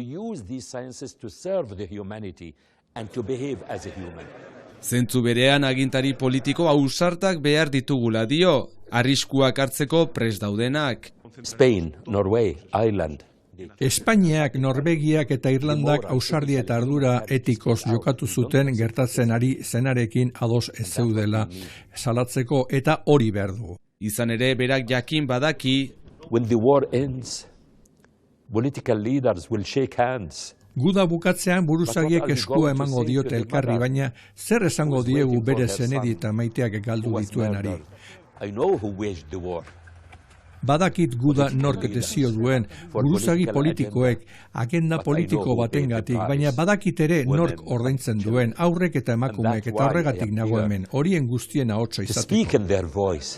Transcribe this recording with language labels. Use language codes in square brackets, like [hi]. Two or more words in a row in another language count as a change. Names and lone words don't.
[eu] Zentzu berean agintari politiko ausartak behar ditugula dio, arriskuak hartzeko prest daudenak. Spain, Norway, Ireland. Espainiak, Norvegiak eta Irlandak ausardia eta ardura etikoz jokatu zuten gertatzen ari zenarekin ados ez zeudela salatzeko eta hori behar dugu. Izan ere berak jakin badaki, [en] When the war ends, political leaders will shake hands. [eu] Guda bukatzean buruzagiek eskua emango diote elkarri, baina zer esango diegu bere zenedi eta maiteak galdu dituenari. Badakit guda nork desio duen, buruzagi politikoek, agenda politiko batengatik, baina badakit ere nork ordaintzen duen, aurrek eta emakumeek, eta horregatik nago hemen, horien guztien ahotsa izateko.